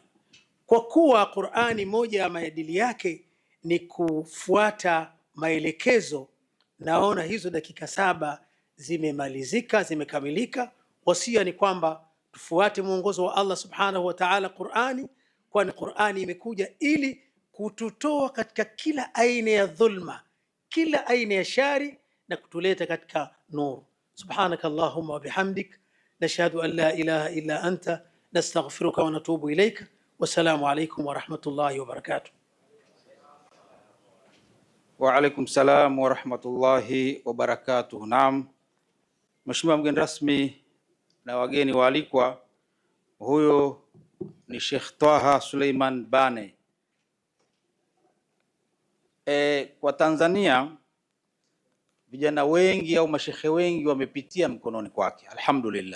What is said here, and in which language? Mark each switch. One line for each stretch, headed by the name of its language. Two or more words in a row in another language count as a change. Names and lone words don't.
Swahili: Kwa kuwa Qur'ani moja ya maadili yake ni kufuata maelekezo, naona hizo dakika 7 zimemalizika, zimekamilika. Wasia ni kwamba tufuate mwongozo wa Allah
Arabic: سبحانه وتعالى
Swahili: Qur'ani, kwani Qur'ani imekuja ili kututoa katika kila aina ya dhulma, kila aina ya shari, na kutuleta katika nuru.
Arabic: سبحانك اللهم وبحمدك، نشهد أن لا إله إلا أنت، نستغفرك ونتوب إليك. والسلام عليكم ورحمة الله وبركاته. وعليكم السلام ورحمة الله وبركاته.
Swahili: Naam, Mheshimiwa mgeni rasmi na wageni waalikwa, huyo ni Sheikh Twaha Suleiman Bane. Kwa Tanzania vijana wengi au mashekhe wengi wamepitia mkononi kwake, alhamdulillah.